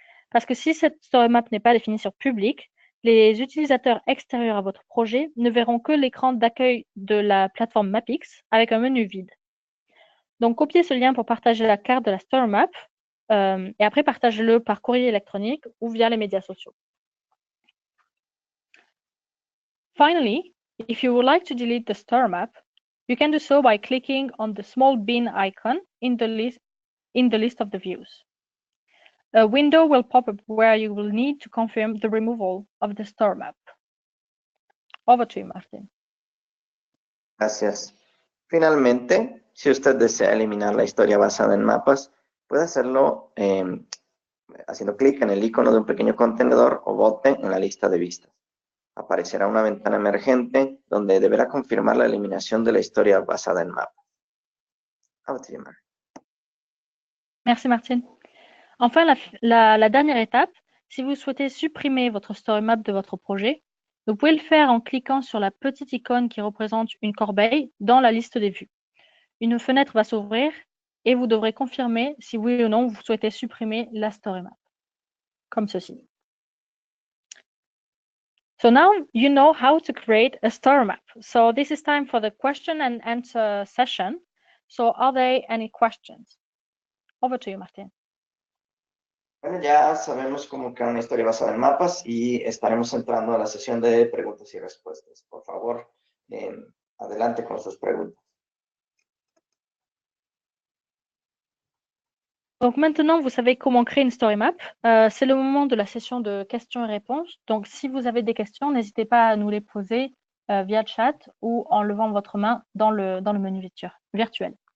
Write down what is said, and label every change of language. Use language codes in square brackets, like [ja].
[fr] Parce que si cette story map n'est pas définie sur Public, les utilisateurs extérieurs à votre projet ne verront que l'écran d'accueil de la plateforme Mapx avec un menu vide. Donc, copiez ce lien pour partager la carte de la story map et après partagez-le par courrier électronique ou via les médias sociaux. [en] Finally, if you would like to delete the story map, you can do so by clicking on the small bin icon in the list of the views. A window will pop up where you will need to confirm the removal of the story map. Over to you, Martin. [es] Gracias. Finalmente, si usted desea eliminar la historia basada en mapas, puede hacerlo haciendo clic en el icono de un pequeño contenedor o bote en la lista de vistas. Aparecerá una ventana emergente donde deberá confirmar la eliminación de la historia basada en mapas. [fr] Merci, Martine. Enfin, la dernière étape, si vous souhaitez supprimer votre story map de votre projet, vous pouvez le faire en cliquant sur la petite icône qui représente une corbeille dans la liste des vues. Une fenêtre va s'ouvrir et vous devrez confirmer si oui ou non vous souhaitez supprimer la story map, comme ceci. [en] So now you know how to create a story map. So this is time for the question and answer session. So are there any questions? Over to you, Martin. [es] Bueno, ya sabemos cómo crear una historia basada en mapas y estaremos entrando a la sesión de preguntas y respuestas. Por favor, adelante con sus preguntas. [fr] Donc maintenant, vous savez comment créer une story map. C'est le moment de la session de questions et réponses. Donc si vous avez des questions, n'hésitez pas à nous les poser via chat ou en levant votre main dans le menu virtuel.